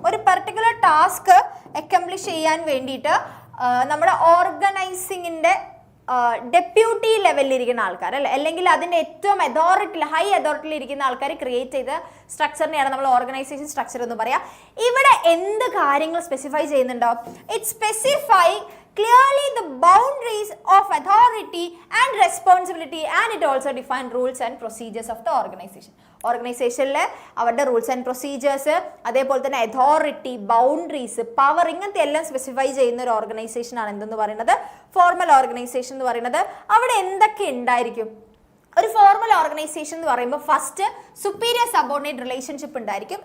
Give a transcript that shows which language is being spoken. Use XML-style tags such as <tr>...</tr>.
<ml>ഒരു particular task accomplish ചെയ്യാൻ വേണ്ടിയിട്ട് നമ്മുടെ ഓർഗനൈസിങ്ങിൻ്റെ ഡെപ്യൂട്ടി ലെവലിൽ ഇരിക്കുന്ന ആൾക്കാർ അല്ലേ, അല്ലെങ്കിൽ അതിൻ്റെ ഏറ്റവും ഹൈ അതോറിറ്റിയിൽ ഇരിക്കുന്ന ആൾക്കാർ ക്രിയേറ്റ് ചെയ്ത സ്ട്രക്ചറിനെയാണ് നമ്മൾ ഓർഗനൈസേഷൻ സ്ട്രക്ചർ എന്ന് പറയാം. ഇവിടെ എന്ത് കാര്യങ്ങൾ സ്പെസിഫൈ ചെയ്യുന്നുണ്ടോ?</ml> <en>It specify clearly the boundaries of authority and responsibility, and it also define rules and procedures of the organization.</en> <ml>ഓർഗനൈസേഷനിലെ അവരുടെ റൂൾസ് ആൻഡ് പ്രൊസീജിയേഴ്സ്, അതേപോലെ തന്നെ അതോറിറ്റി, ബൗണ്ടറീസ്, പവർ, ഇങ്ങനത്തെ എല്ലാം സ്പെസിഫൈ ചെയ്യുന്ന ഒരു ഓർഗനൈസേഷൻ ആണ് എന്തെന്ന് പറയുന്നത്? ഫോർമൽ ഓർഗനൈസേഷൻ എന്ന് പറയുന്നത്. അവിടെ എന്തൊക്കെ ഉണ്ടായിരിക്കും? ഒരു ഫോർമൽ ഓർഗനൈസേഷൻ എന്ന് പറയുമ്പോൾ ഫസ്റ്റ് സുപ്പീരിയർ സബോർഡിനേറ്റ് റിലേഷൻഷിപ്പ് ഉണ്ടായിരിക്കും.</ml>